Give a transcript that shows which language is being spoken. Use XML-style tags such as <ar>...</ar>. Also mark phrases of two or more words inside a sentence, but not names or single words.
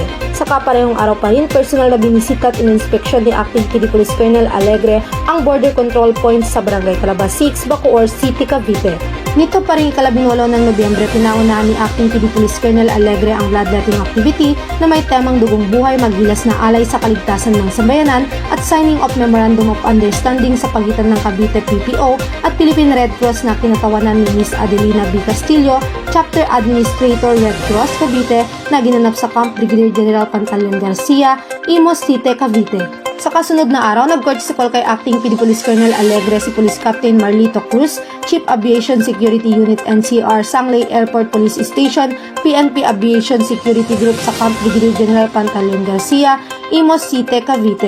<tl>Sa kaparehong araw pa rin, personal na binisita at in-inspection ni Acting PD Police Colonel Alegre ang border control points sa Barangay Calabas 6, Bacoor City, Cavite. Nito pa rin 18 ng Nobyembre, pinangunahan ni Acting PD Police Colonel Alegre ang</tl> <en>bloodletting activity</en> <tl>na may temang dugong buhay maggilas na alay sa kaligtasan ng sambayanan at</tl> <en>signing of Memorandum of Understanding</en> <tl>sa pagitan ng Cavite PPO at Philippine Red Cross na kinatawanan ni Ms. Adelina B. Castillo,</tl> <en>Chapter Administrator Red Cross Cavite</en> <tl>na ginanap sa Camp Brigadier General Pantaleon Garcia, Imus City, Cavite. Sa kasunod na araw, nag-</tl> <en>courtesy call</en> <tl>kay Acting PD Police Colonel Alegre si Police Captain Marlito Cruz,</tl> <en>Chief Aviation Security Unit NCR</en> <tl>Sangley Airport Police Station, PNP Aviation Security Group sa Camp Brigadier General Pantaleon Garcia, Imus City, Cavite.</tl>